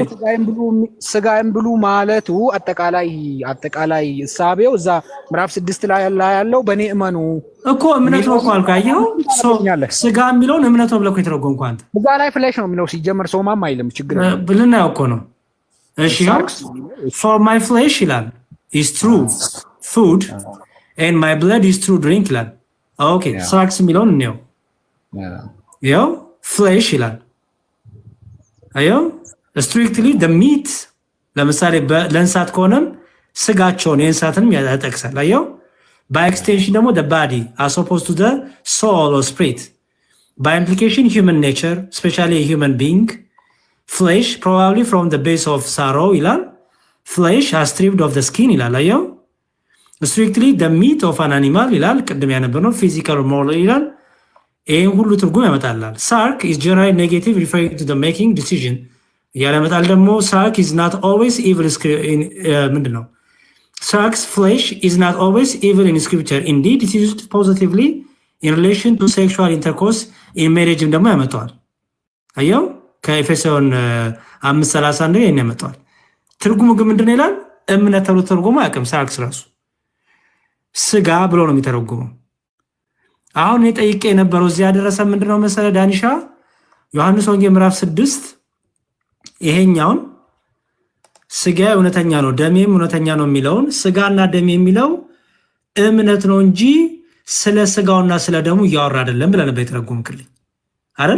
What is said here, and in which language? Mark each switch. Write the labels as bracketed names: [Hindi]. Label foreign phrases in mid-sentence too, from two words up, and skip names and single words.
[Amharic] ስጋዬን ብሉ ማለቱ አጠቃላይ እሳቤው እዛ ምዕራፍ 6 ላይ ያለው በእኔ እመኑ እኮ እምነት ነው እኮ አልኩህ። አየኸው? ስጋ የሚለውን እምነት ነው ብለህ እኮ የተረጎምኩህ አንተ። እዛ ላይ ፍሌሽ ነው የሚለው ሲጀመር ሶማም አይልም። ችግር ልናየው እኮ ነው። እሺ [English] for my flesh [Amharic] ይላል [English] is true food and my blood is true drink [Amharic] ይላል። ኦኬ ሳክስ የሚለውን እንየው። ያው ፍሌሽ ይላል። አየው [English] strictly the meat [Amharic] ለምሳሌ ለእንስሳት ከሆነም ስጋቸውን የእንስሳትንም ያጠቅሳል። አየው [English] by extension ደግሞ the body as opposed to the soul or spirit, by implication human nature especially a human being, flesh probably from the base of sorrow ይላል። flesh has stripped of the skin [Amharic] ይላል። አየው [English] strictly the meat of an animal [Amharic] ይላል። ቅድም ያነበብነው [English] physical or moral [Amharic] ይላል። ይሄን ሁሉ ትርጉም ያመጣላል። [English] sark is generally negative referring to the making decision [Amharic] ያለመጣል። ደግሞ [English] sark is not always evil ምንድነው sex flesh is not always evil in scripture. Indeed, it is used positively in relation to sexual intercourse in marriage [Amharic] ደግሞ ያመጣዋል። አየው ከኤፌሶን 5:31 ይሄን ያመጣዋል። ትርጉሙ ግን ምንድነው ይላል? እምነት ተብሎ ተርጉሞ አያውቅም። ሳክስ ራሱ ስጋ ብሎ ነው የሚተረጉመው። አሁን የጠይቄ የነበረው እዚህ ያደረሰ ምንድነው መሰለ ዳኒሻ ዮሐንስ ወንጌል ምዕራፍ 6 ይሄኛውን ስጋ እውነተኛ ነው ደሜም እውነተኛ ነው የሚለውን ስጋና ደም የሚለው እምነት ነው እንጂ ስለ ስጋውና ስለ ደሙ እያወራ አይደለም ብለህ ነበር የተረጎምክልኝ አይደል?